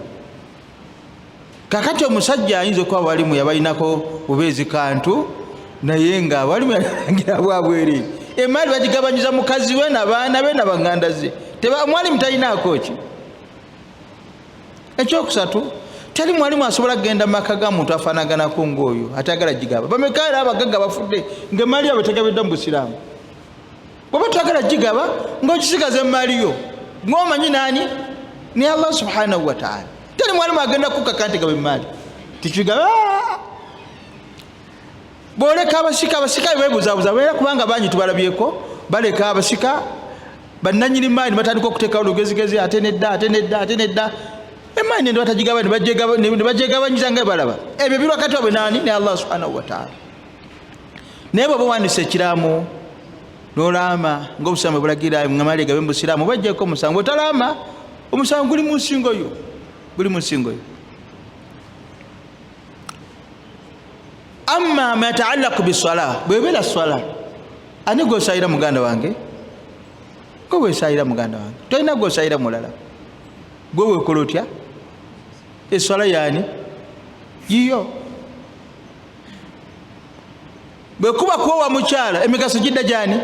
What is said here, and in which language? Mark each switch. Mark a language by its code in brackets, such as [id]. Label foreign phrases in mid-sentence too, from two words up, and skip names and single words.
[lg] Kakati omusajja ayinza okuba walimu yabalinako bubeezi kantu naye nga walimu yalangira bwabwere emaali bagigabanyiza mukazi we n'abaana be n'abanganda ze mwalimu talinaako ki. Ekyokusatu tali mwalimu asobola kugenda mu maka ga muntu afaanaganako ng'oyo atayagala gigaba. Bameka era abagagga bafudde ng'emaali yabwe tegabidde mu busiraamu. Bw'oba twagala gigaba ng'okisigaza emaali yo ng'omanyi naani ni Allah [ar] سبحانه وتعالى. [lg] Tali mwalimu agenda kukaka nti gaba emaali tikigaba. Bw'oleka abasika beebuzaabuza era kubanga bangi tubalabyeko baleka abasika bannannyini maali batandika okuteekawo olugezigezi ate nedda emaali nende batagigaba ne bagyegabanyiza nga balaba. Ebyo biri wakati wabwe naani ne Allah [ar] سبحانه وتعالى. [lg] Naye bw'oba wandise ekiraamu n'olaama ng'obusiraamu bulagira emaali egabe mu busiraamu bajjeko omusango. Otalaama omusango guli mu nsingo yo, guli mu nsingo yo. [ar] أما ما يتعلق بالصلاة, [lg] bwebera swala ani gwosayira muganda wange? Gwe weesayira muganda wange, tolina gwosayira mulala. Gwe weekola otya? Eswala yaani yiyo. Bwe kuba kuwa mukyala emigaso gidda gyani?